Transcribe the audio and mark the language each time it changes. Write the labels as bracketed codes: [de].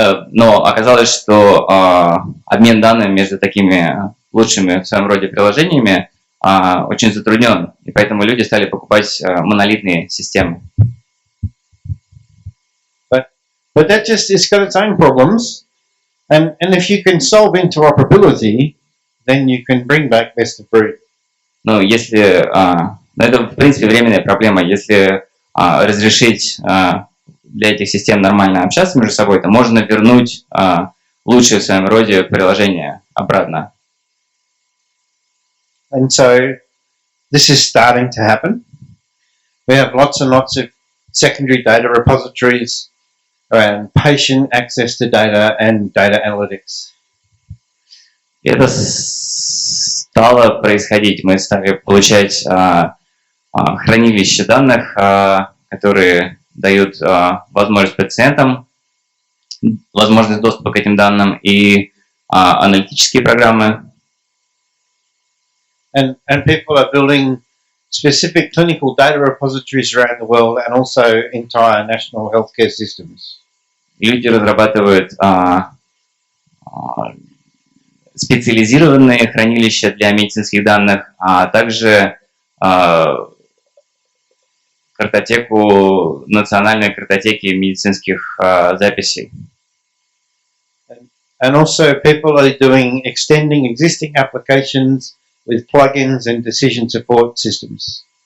[ru] Но оказалось, что обмен данными между такими лучшими в своем роде приложениями очень затруднен, и поэтому люди стали покупать монолитные системы. [en] But that just, it's got its own problems. And if you can solve interoperability, then you can bring back best of breed. [ru] Ну, если это в принципе временная проблема, если разрешить для этих систем нормально общаться между собой, то можно вернуть лучшие в своем роде приложения обратно. [en] And so this is starting to happen. We have lots and lots of secondary data repositories around patient access to data and data analytics. [ru] Это стало происходить. Мы стали получать хранилища данных, которые дают возможность пациентам, возможность доступа к этим данным и аналитические программы. [en] And people are building specific clinical data repositories around the world and also entire national healthcare systems. [ru] Люди разрабатывают специализированные хранилища для медицинских данных, а также картотеку, национальные картотеки медицинских записей. [en] And also people are doing extending existing applications with plugins and decision support systems.